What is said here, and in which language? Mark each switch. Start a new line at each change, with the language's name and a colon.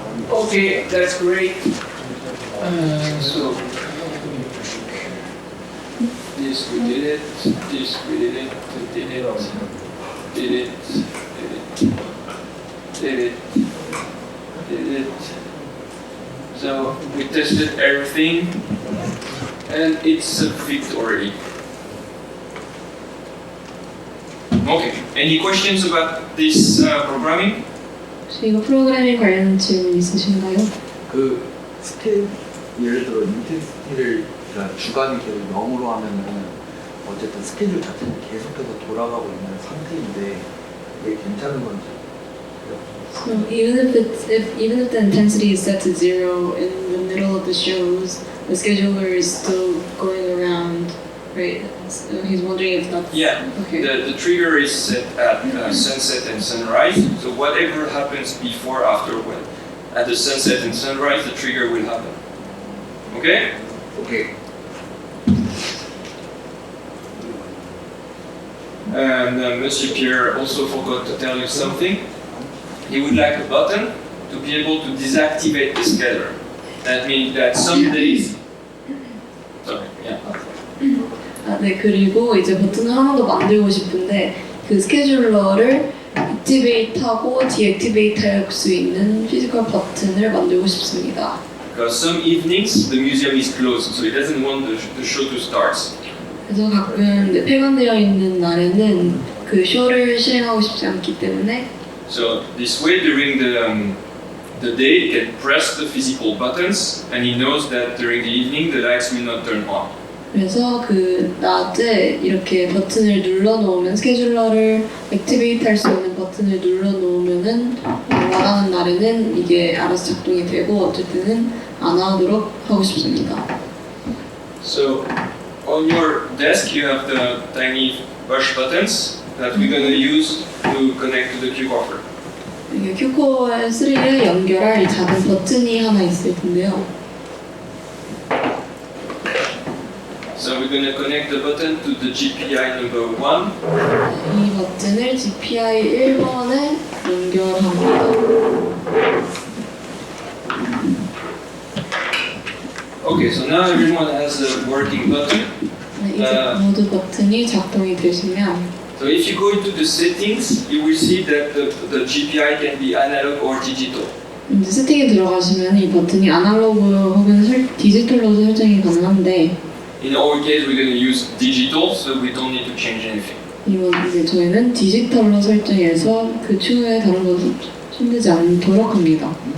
English: Okay, that's great. So this we did it, this we did it, we did it, did it, did it, did it. So we tested everything and it's a victory. Okay, any questions about this programming?
Korean: 혹시 이거 프로그래밍 관련 질문 있으신가요? 그 스케일 예를 들어 인텐시티를 그러니까 주간이 계속 0으로 하면은 어쨌든 스케줄 자체는 계속해서 돌아가고 있는 상태인데 이게 괜찮은 건지.
English: So even if the intensity is set to 0 in the middle of the shows, the scheduler is still going around, right? So he's wondering if that's okay. The trigger is set at sunset and sunrise. So whatever happens before, after, when at the sunset and sunrise, the trigger will happen. Okay? Okay. And Monsieur Pierre also forgot to tell you something. He would like a button to be able to deactivate the scatter. That means that some days. Sorry. Yeah.
Korean: 네, 그리고 이제 버튼을 하나 더 만들고 싶은데 그 스케줄러를 액티베이트하고 디액티베이트할 수 있는 피지컬 버튼을 만들고 싶습니다.
English: Because some evenings the museum is closed, so he doesn't want the show to start.
Korean: 그래서 가끔 폐관되어 있는 날에는 그 쇼를 실행하고 싶지 않기 때문에.
English: So this way, during the day, he can press the physical buttons, and he knows that during the evening the lights will not turn on.
Korean: 그래서 그 낮에 이렇게 버튼을 눌러 놓으면 스케줄러를 액티베이트 할 수 있는 버튼을 눌러 놓으면은 원하는 날에는 이게 알아서 작동이 되고 어쨌든 안 하도록 하고 싶습니다.
English: So on your desk you have the tiny push buttons that we're going to use to connect to the Q coffer.
Korean: 이게 큐코어 3를 연결할 이 작은 버튼이 하나 있을 텐데요.
English: So we're going to connect the button to the GPI number 1.
Korean: 이 버튼을 GPI 1번에 연결합니다.
English: Okay, so now everyone has a working button.
Korean: 네, 이제 모두 버튼이 작동이 되시면
English: So if you go into the settings, you will see that the GPI can be analog or digital.
Korean: 이제 세팅에 들어가시면 이 버튼이 아날로그 혹은 디지털로 설정이 가능한데
English: In our case, we're going to use digital, so we don't need to change anything.
Korean: 이건 이제 저희는 디지털로 설정해서 그 추후에 다른 것을 손대지 않도록 합니다.